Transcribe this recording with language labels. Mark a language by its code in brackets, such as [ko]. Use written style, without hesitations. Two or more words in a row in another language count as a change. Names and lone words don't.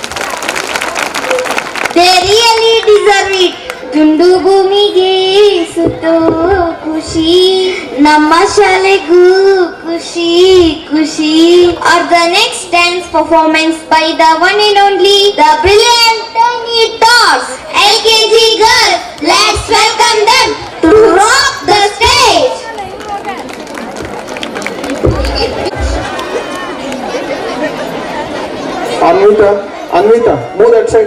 [en] They really deserve it. [kn] ದುಂಡು ಭೂಮಿಗೆ ಸುತ್ತೋ ಖುಷಿ ನಮ್ಮ ಶಾಲೆಗೂ ಖುಷಿ ಖುಷಿ. [en] Or the next dance performance by the one and only the brilliant Tiny Tots LKG girls. Let's welcome them to rock the stage. Anvita, move that side.